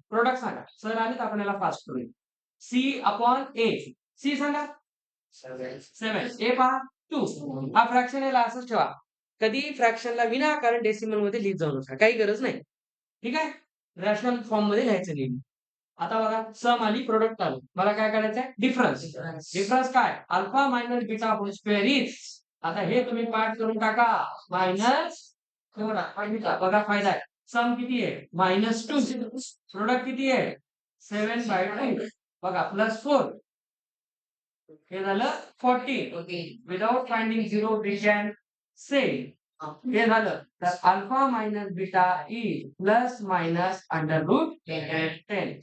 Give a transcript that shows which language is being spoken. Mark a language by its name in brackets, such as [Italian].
[Marathi] Product सांगा sir, आले तर आपण याला फास्ट करूया. सी अपॉन ए, सी सांगा 7, ए पहा 2. हा फ्रॅक्शन याला असंच ठेवा, कधी फ्रॅक्शनला विनाकारण डेसिमल मध्ये लिहित जाऊ नका, काही गरज नाही. ठीक आहे, रॅशनल फॉर्म मध्ये लिहायचं नेहमी. आता बघा सम आली, प्रोडक्ट आलं, मला काय करायचं आहे, डिफरन्स. डिफरन्स काय, alpha minus beta hole square is. आता हे तुम्ही पाठ करून टाका, मायनस बघा फायदा आहे. सम किती आहे -2, प्रोडक्ट किती आहे 7/2. बघा प्लस 4, हे झालं 40. [English] without finding zero we can say [Marathi] हे झालं, तर [English] Alpha minus beta is plus minus under root 10.